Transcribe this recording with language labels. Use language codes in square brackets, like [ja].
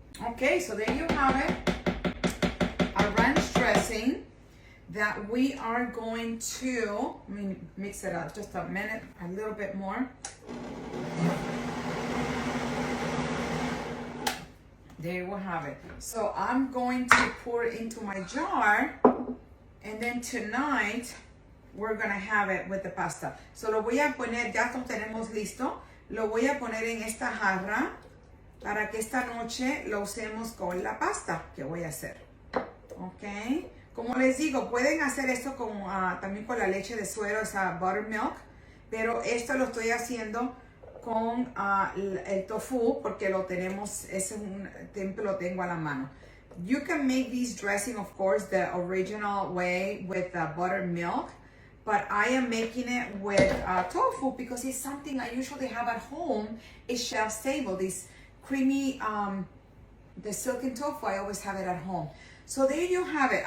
[en] Okay, so there you have it. A ranch dressing that we are going to, let me mix it up just a minute, a little bit more. There we have it. So I'm going to pour it into my jar, and then tonight we're gonna have it with the pasta. [es] So lo voy a poner, ya lo tenemos listo. Lo voy a poner en esta jarra para que esta noche lo usemos con la pasta que voy a hacer. Ok. Como les digo, pueden hacer esto con, también con la leche de suero, esa buttermilk. Pero esto lo estoy haciendo con el tofu porque lo tenemos, siempre lo tengo a la mano. [en] You can make this dressing, of course, the original way with buttermilk. But I am making it with tofu because it's something I usually have at home. It's shelf stable. This creamy, the silken tofu, I always have it at home. So there you have it.